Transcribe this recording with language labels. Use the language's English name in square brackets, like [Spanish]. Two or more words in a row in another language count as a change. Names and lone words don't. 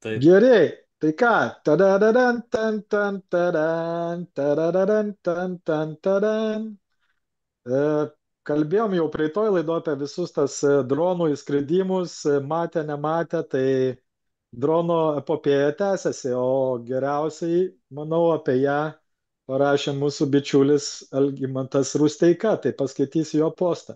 [Lithuanian] Taip. Gerai, tai ką? Tadadadan, tan, tan, tadan, tadadadan, tan, tan, tadan. E, Kalbėjom jau praeitoj laidoje apie visus tas dronų įskridimus, matę, nematę, tai drono epopėja tęsiasi, o geriausiai, manau, apie ją parašė mūsų bičiulis Algimantas Rusteika, tai paskaitysiu jo postą.